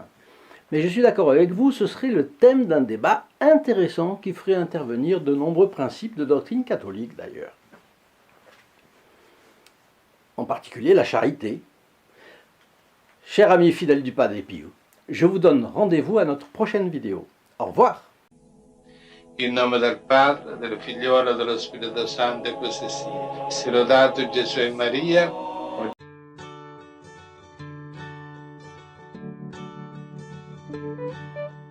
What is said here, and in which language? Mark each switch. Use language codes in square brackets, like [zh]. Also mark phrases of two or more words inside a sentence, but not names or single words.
[fr] Mais je suis d'accord avec vous, ce serait le thème d'un débat intéressant qui ferait intervenir de nombreux principes de doctrine catholique d'ailleurs. En particulier la charité. Chers amis fidèles du Padre Pio, je vous donne rendez-vous à notre prochaine vidéo. Au revoir. [it] In nome del Padre, del Figliolo e dello Spirito Santo, e così sia. Sia lodato Gesù e Maria.